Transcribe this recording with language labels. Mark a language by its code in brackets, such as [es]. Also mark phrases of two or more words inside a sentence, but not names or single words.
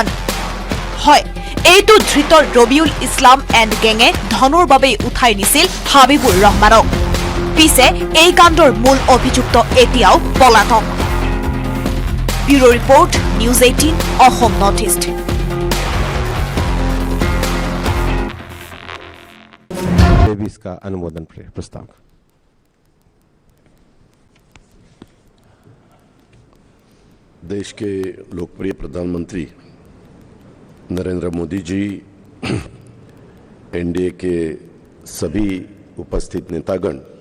[as] হয়, এইটো ধৃত ৰবিউল ইছলাম এণ্ড গেঙে ধনৰ বাবে উঠাই নিছিল হাবিবুৰ ৰহমানক। পিছে এই কাণ্ডৰ মূল অভিযুক্ত এতিয়াও পলাতক। ব্যুৰো ৰিপৰ্ট, নিউজ 18 অসম নৰ্থ ইষ্ট। [hi] इसका अनुमोदन प्रस्ताव। देश के लोकप्रिय प्रधानमंत्री नरेंद्र मोदी जी, एनडीए के सभी उपस्थित नेतागण,